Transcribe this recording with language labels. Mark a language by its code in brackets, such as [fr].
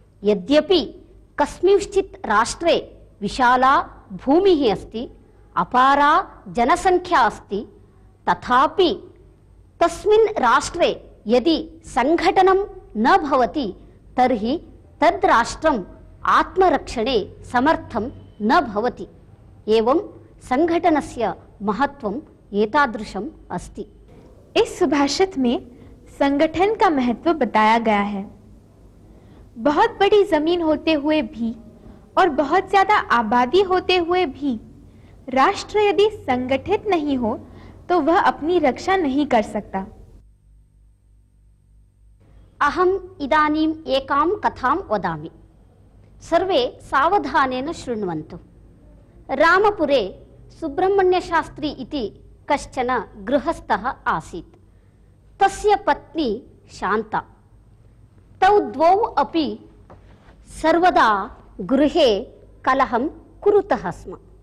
[sa] यद्यपि कस्मिंश्चित् राष्ट्रे विशाला भूमिः अस्ति, अपारा जनसंख्या अस्ति, तथापि तस्मिन् राष्ट्रे यदि संघटनं न भवति तर्हि तद् राष्ट्रम् आत्मरक्षणे समर्थं न भवति। एवं संघटनस्य महत्वम् एतादृशम् अस्ति। [hi] इस सुभाषित में संगठन का महत्व बताया गया है। बहुत बड़ी जमीन होते हुए भी और बहुत ज्यादा आबादी होते हुए भी राष्ट्र यदि संगठित नहीं हो तो वह अपनी रक्षा नहीं कर सकता। [sa] अहम् इदानीम् एकां कथां वदामि। सर्वे सावधानेन शृण्वन्तु। रामपुरे सुब्रह्मण्यशास्त्री इति कश्चन गृहस्थः आसीत्। तस्य पत्नी शान्ता। तौ द्वौ अपि सर्वदा गृहे कलहं कुरुतः स्म।